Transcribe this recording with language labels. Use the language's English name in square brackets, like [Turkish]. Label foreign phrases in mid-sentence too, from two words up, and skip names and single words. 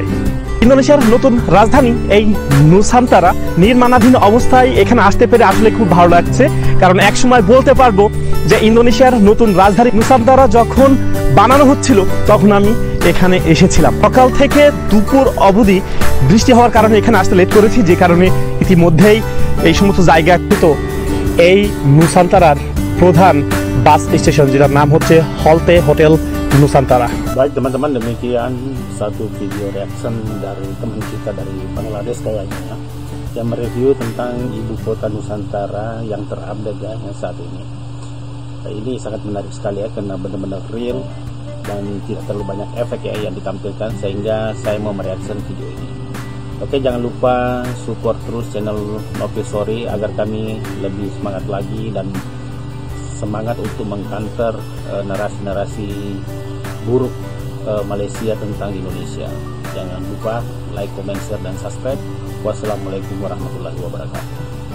[Bangla] ইন্দোনেশিয়ার নতুন রাজধানী এই নুসান্তারা নির্মাণাধীন অবস্থায় এখানে আসতে পেরে আসলে খুব ভালো লাগছে, কারণ একসময় বলতে পারবো যে ইন্দোনেশিয়ার নতুন রাজধানী নুসান্তারা যখন বানানো হচ্ছিল তখন আমি এখানে এসেছিলাম। সকাল থেকে দুপুর অবধি বৃষ্টি হওয়ার কারণে এখানে আসতে লেট করেছি, যে কারণে ইতিমধ্যেই এই সমস্ত জায়গাকৃত এই নুসান্তারার প্রধান বাস স্টেশন, যেটার নাম হচ্ছে হলতে হোটেল Nusantara. [Indonesian] Baik teman-teman, demikian satu video reaction dari teman kita dari Bangladesh kayaknya yang mereview tentang ibu kota Nusantara yang terupdate ya, yang saat ini. Ini sangat menarik sekali ya, karena benar-benar real dan tidak terlalu banyak efek ya yang ditampilkan, sehingga saya mau mereaction video ini. Oke, jangan lupa support terus channel Nopi Story agar kami lebih semangat lagi dan semangat untuk mengcounter narasi-narasi buruk Malaysia tentang Indonesia. Jangan lupa [English] like, comment, share, [Indonesian] dan subscribe. Wassalamualaikum warahmatullahi wabarakatuh.